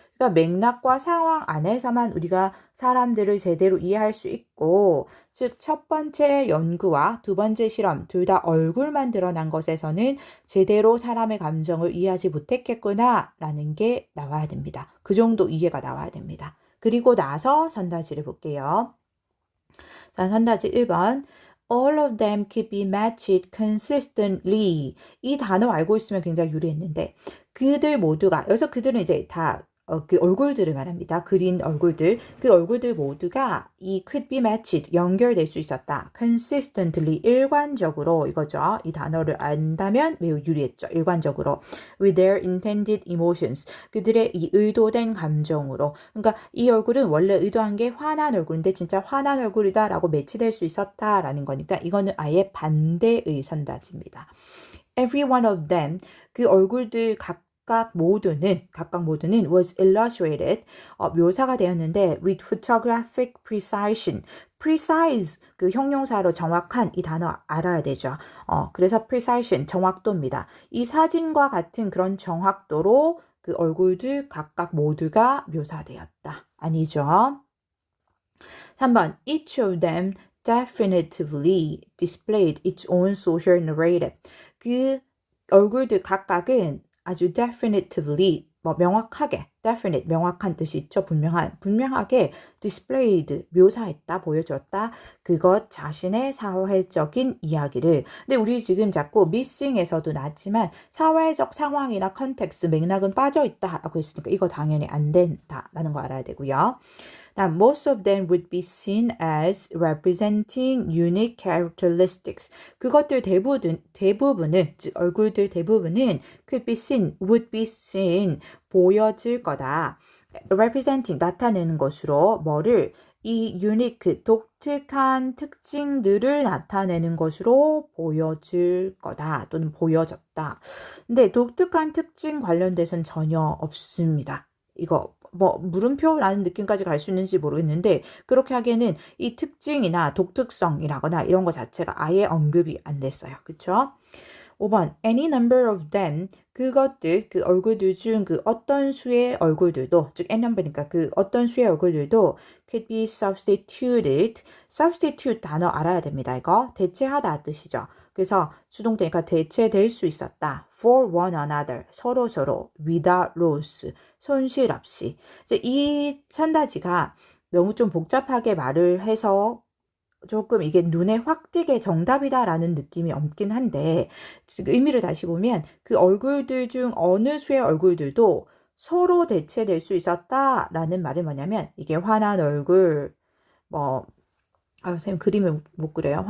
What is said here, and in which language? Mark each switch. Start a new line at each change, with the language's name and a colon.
Korean: 그러니까 맥락과 상황 안에서만 우리가 사람들을 제대로 이해할 수 있고, 즉 첫 번째 연구와 두 번째 실험 둘 다 얼굴만 드러난 것에서는 제대로 사람의 감정을 이해하지 못했겠구나라는 게 나와야 됩니다. 그 정도 이해가 나와야 됩니다. 그리고 나서 선다지를 볼게요. 자, 선다지 1번.
English: All of them could be matched consistently.
Korean: 이 단어 알고 있으면 굉장히 유리했는데 그들 모두가, 여기서 그들은 이제 다 그 얼굴들을 말합니다. 그린 얼굴들. 그 얼굴들 모두가 이
English: could be matched,
Korean: 연결될 수 있었다. consistently, 일관적으로 이거죠. 이 단어를 안다면 매우 유리했죠. 일관적으로.
English: with their intended emotions.
Korean: 그들의 이 의도된 감정으로. 그러니까 이 얼굴은 원래 의도한 게 화난 얼굴인데 진짜 화난 얼굴이다라고 매치될 수 있었다라는 거니까 이거는 아예 반대의 선다지입니다.
English: Every one of them,
Korean: 그 얼굴들 각각 모두는
English: was illustrated,
Korean: 묘사가 되었는데
English: with photographic precision.
Korean: precise, 그 형용사로 정확한, 이 단어 알아야 되죠. 그래서 precision, 정확도입니다. 이 사진과 같은 그런 정확도로 그 얼굴들 각각 모두가 묘사되었다. 아니죠.
English: 3번, each of them definitively displayed its own social narrative.
Korean: 그 얼굴들 각각은 아주 definitively, 명확하게, definite, 명확한 뜻이 있죠. 분명하게 displayed, 묘사했다, 보여줬다. 그것 자신의 사회적인 이야기를. 근데 우리 지금 자꾸 missing에서도 나왔지만 사회적 상황이나 컨텍스트, 맥락은 빠져있다라고 했으니까 이거 당연히 안 된다라는 거 알아야 되고요.
English: Now, most of them would be seen as representing unique characteristics.
Korean: 그것들 대부분은, 즉 얼굴들 대부분은
English: could be seen, would be seen,
Korean: 보여질 거다. representing, 나타내는 것으로 뭐를? 이 unique, 독특한 특징들을 나타내는 것으로 보여질 거다. 또는 보여졌다. 근데 독특한 특징 관련돼서는 전혀 없습니다. 이거 물음표라는 느낌까지 갈 수 있는지 모르겠는데 그렇게 하기에는 이 특징이나 독특성이라거나 이런 거 자체가 아예 언급이 안 됐어요. 그쵸? 5번
English: any number of them
Korean: 그것들 그 얼굴들 중 그 어떤 수의 얼굴들도 즉 n number니까 그 어떤 수의 얼굴들도
English: could be substituted
Korean: substitute 단어 알아야 됩니다. 이거 대체하다 뜻이죠. 그래서 수동태니까 대체될 수 있었다.
English: for one another 서로 without loss
Korean: 손실 없이. 이제 이 천다지가 너무 좀 복잡하게 말을 해서 조금 이게 눈에 확 띄게 정답이다라는 느낌이 없긴 한데 지금 의미를 다시 보면 그 얼굴들 중 어느 수의 얼굴들도 서로 대체될 수 있었다라는 말은 뭐냐면 이게 화난 얼굴 뭐 선생님 그림을 못 그려요.